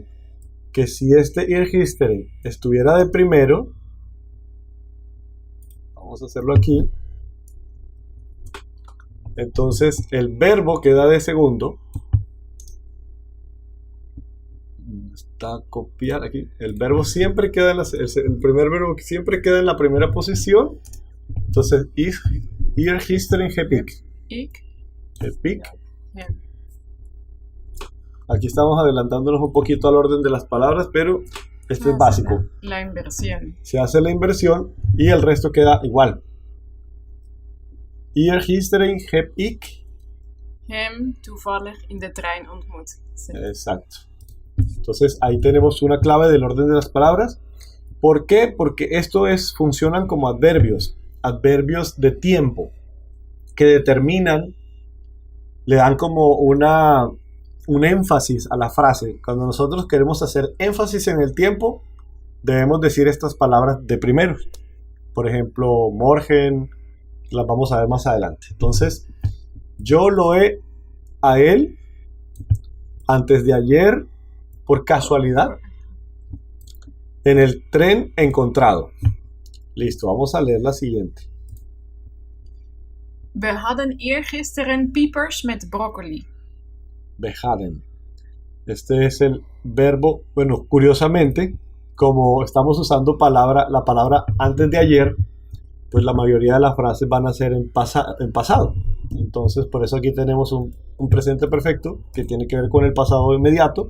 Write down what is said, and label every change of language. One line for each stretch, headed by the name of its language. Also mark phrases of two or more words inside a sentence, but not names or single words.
Spanish: Que si este eergisteren estuviera de primero, vamos a hacerlo aquí, entonces el verbo queda de segundo. Está copiar aquí. El verbo siempre queda el primer verbo siempre queda en la primera posición. Entonces,
Dutch: eergisteren heb ik. Heb ik.
Spanish: Aquí estamos adelantándonos un poquito al orden de las palabras, pero esto es básico. La inversión. Se hace la inversión y el resto queda igual.
Dutch: Eergisteren heb ik Hem toevallig in de trein ontmoet.
Spanish: Sí. Exacto. Entonces ahí tenemos una clave del orden de las palabras. ¿Por qué? Porque funcionan como adverbios de tiempo que determinan, le dan como un énfasis a la frase. Cuando nosotros queremos hacer énfasis en el tiempo, debemos decir estas palabras de primero. Por ejemplo, morgen, las vamos a ver más adelante. Entonces, Yo lo he a él antes de ayer por casualidad en el tren encontrado. Listo, vamos a leer la siguiente.
Dutch: We hadden eergisteren piepers met broccoli. We hadden.
Spanish: Este es el verbo, bueno, curiosamente, como estamos usando la palabra antes de ayer, pues la mayoría de las frases van a ser en pasado. Entonces, por eso aquí tenemos un presente perfecto que tiene que ver con el pasado inmediato.